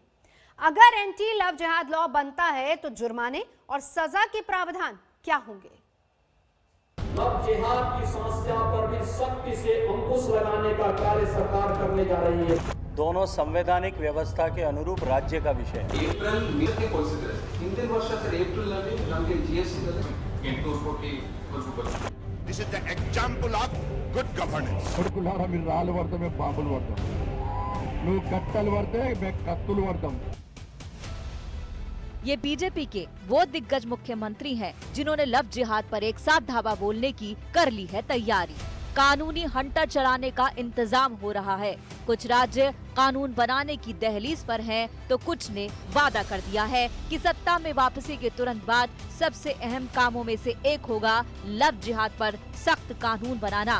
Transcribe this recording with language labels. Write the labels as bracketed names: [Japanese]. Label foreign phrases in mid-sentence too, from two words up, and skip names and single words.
[Hindi] अगर एंटी लव जिहाद लॉ बनता है तो जुर्माने और सजा के प्रावधान क्या होंगे? लव जिहाद की समस्या पर भी सख्ती से अंकुश लगाने का कार्य सरकार करने जा रही है। दोनों संवैधानिक व्यवस्था के अनुरूप राज्य का विषय है। [Kannada] ಏಪ್ರಿಲ್ ಮೇಗೆ ಹೋಲಿಸಿದ್ರೆ ಹಿಂದಿನ ವರ್ಷ ಏಪ್ರಿಲ್ ನಲ್ಲಿ ನಮಗೆ ಜಿಎಸ್ಟಿ ನಲ್ಲಿ 800 ಕೋಟಿ ವರೆಗೂ ಬಂದಿದೆ. [English] This is the example of good governance. [Telugu] కొడుకులారా మీరు రాళ్ళు పడతాం మేము పాములు పడతాం, నువ్వు కట్టలు పడితే మేము కత్తులు పడతాం। [Hindi] ये बीजेपी के वो दिग्गज मुख्यमंत्री हैं जिन्होंने लव जिहाद पर एक साथ धावा बोलने की कर ली है तैयारी। कानूनी हंटर चलाने का इंतजाम हो रहा है। कुछ राज्य कानून बनाने की दहलीज पर हैं, तो कुछ ने वादा कर दिया है कि सत्ता में वापसी के तुरंत बाद सबसे अहम कामों में से एक होगा लव जिहाद पर सख्त कानून बनाना।